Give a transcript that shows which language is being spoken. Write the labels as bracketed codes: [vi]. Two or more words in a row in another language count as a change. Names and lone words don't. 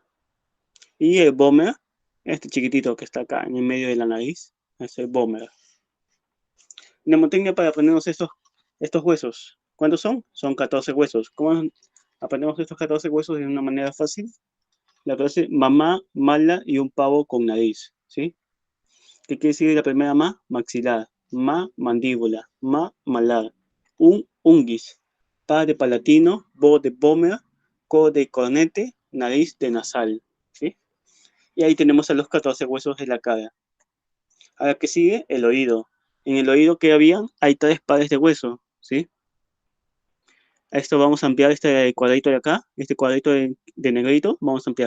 [es] Y el vómer, este chiquitito que está acá en el medio de la nariz, es el vómer. Mnemotecnia para aprendernos estos huesos. ¿Cuántos son? Son 14 huesos. ¿Cómo aprendemos estos 14 huesos de una manera fácil? La frase mamá, mala y un pavo con nariz. ¿Sí? ¿Qué quiere decir la primera ma? Maxilar. Ma, mandíbula. Ma, malar. Unguis. Pa de palatino. Bo de vómer. Co de cornete. Nariz de nasal. ¿Sí? Y ahí tenemos a los 14 huesos de la cara. Ahora que sigue, el oído. En el oído que habían, hay 3 pares de hueso, ¿sí? A esto vamos a ampliar este cuadrito de acá, este cuadrito de negrito, vamos a ampliar.